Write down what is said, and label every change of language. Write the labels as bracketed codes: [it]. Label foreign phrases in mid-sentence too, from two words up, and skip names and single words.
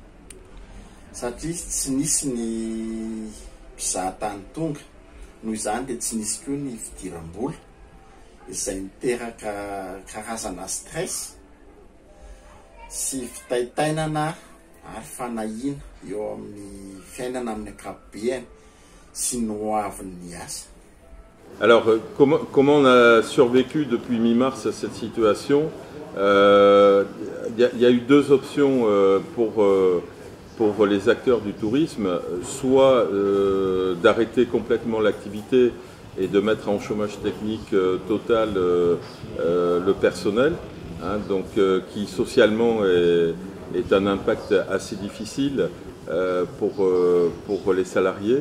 [mg] satria tsy nisy ny mpizahan-tany tonga, noho izany dia tsy nisy koa ny fidiram-bola izay miteraka karazana stress sy fitaitainana ary fanahiana eo amin'ny fiainana amin'ny ankapobeny sy noavin'ny asa. [fr] Alors, comment on a survécu depuis mi-mars à cette situation? Il y a eu deux options pour les acteurs du tourisme, soit d'arrêter complètement l'activité et de mettre en chômage technique total le personnel, hein, donc, qui socialement est un impact assez difficile pour les salariés.